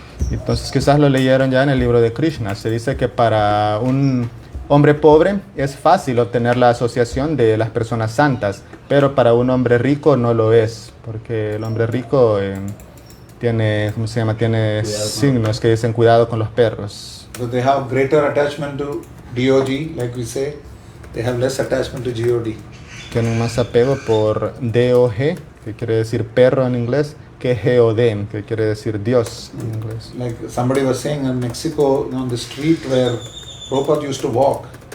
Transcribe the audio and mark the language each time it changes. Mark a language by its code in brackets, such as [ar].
[es] Entonces quizás lo leyeron ya en el libro de Krishna. Se dice que para un hombre pobre es fácil obtener la asociación de las personas santas, pero para un hombre rico no lo es, porque el hombre rico tiene, ¿cómo se llama? Tiene signos que dicen cuidado con los perros. [en] So they have greater attachment to DOG, like we say. They have less attachment to GOD. [es] Tienen más apego por DOG, que quiere decir perro en inglés, que GOD, que quiere decir Dios en inglés. [en] Like somebody was saying in Mexico, on the street where Prabhupada used to walk.